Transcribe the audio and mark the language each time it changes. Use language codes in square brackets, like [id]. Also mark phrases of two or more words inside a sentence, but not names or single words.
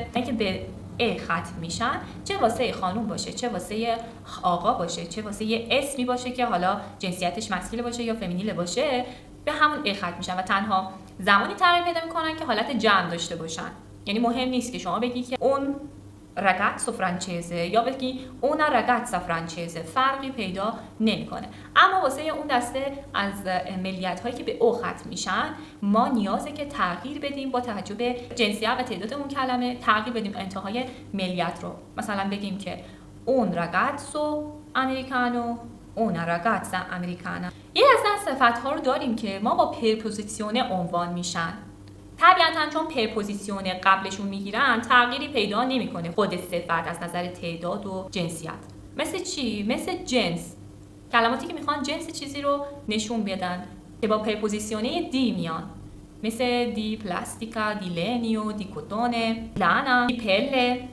[fa] اینکه به ا ختم میشن، چه واسه خانوم باشه، چه واسه آقا باشه، چه واسه یه اسمی باشه که حالا جنسیتش مسکیل باشه یا فمینیل باشه، به همون ا ختم میشن و تنها زمانی تغییر پیدا میکنن که حالت جمع داشته باشن. یعنی مهم نیست که شما بگی که اون [it] ragazzo francese [fa] یا بگی اون [it] ragazza francese، [fa] فرقی پیدا نمیکنه. اما واسه اون دسته از ملیت هایی که به او ختم میشن ما نیازه که تغییر بدیم با توجه به جنسیت و تعداد اون کلمه، تغییر بدیم انتهای ملیت رو. مثلا بگیم که اون [it] ragazzo americano، [fa] اون [it] ragazza americana. [fa] یه از صفت ها رو داریم که ما با پرپوزیسیون عنوان میشن. طبیعتاً چون پرپوزیسیون قبلشون میگیرن تغییری پیدا نمیکنه خود صفت از نظر تعداد و جنسیت. مثل چی؟ مثل جنس، کلماتی که میخوان جنس چیزی رو نشون بدن که با [it] preposizione di [fa] میان، مثل [it] di plastica di legno di cotone lana di pelle.